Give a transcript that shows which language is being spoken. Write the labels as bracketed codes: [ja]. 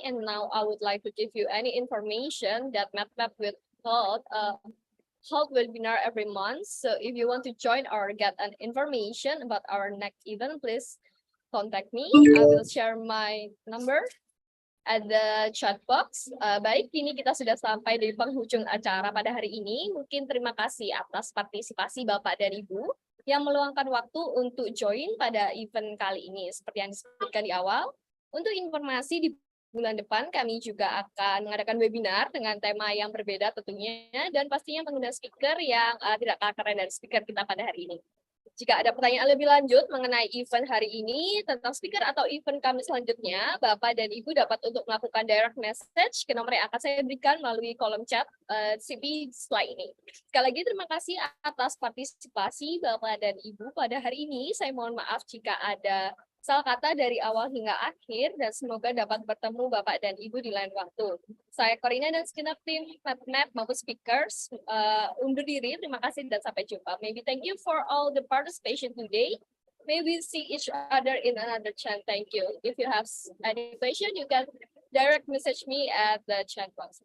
[en] And now I would like to give you any information that MedMap will hold webinar every month. So if you want to join or get an information about our next event, please contact me. I will share my number at the chat box. [id] Baik, kini kita sudah sampai di penghujung acara pada hari ini. Mungkin terima kasih atas partisipasi Bapak dan Ibu yang meluangkan waktu untuk join pada event kali ini. Seperti yang disebutkan di awal, untuk informasi di bulan depan kami juga akan mengadakan webinar dengan tema yang berbeda tentunya, dan pastinya mengundang speaker yang tidak kalah keren dari speaker kita pada hari ini. Jika ada pertanyaan lebih lanjut mengenai event hari ini, tentang speaker atau event kami selanjutnya, Bapak dan Ibu dapat untuk melakukan direct message ke nomor yang akan saya berikan melalui kolom chat CP slide ini. Sekali lagi terima kasih atas partisipasi Bapak dan Ibu pada hari ini. Saya mohon maaf jika ada salah kata dari awal hingga akhir, dan semoga dapat bertemu Bapak dan Ibu di lain waktu. Saya Corina dan segenap tim MedMap maupun speakers undur diri. Terima kasih dan sampai jumpa. [en] Maybe thank you for all the participation today. May we see each other in another chat. Thank you. If you have any question, you can direct message me at the chat box.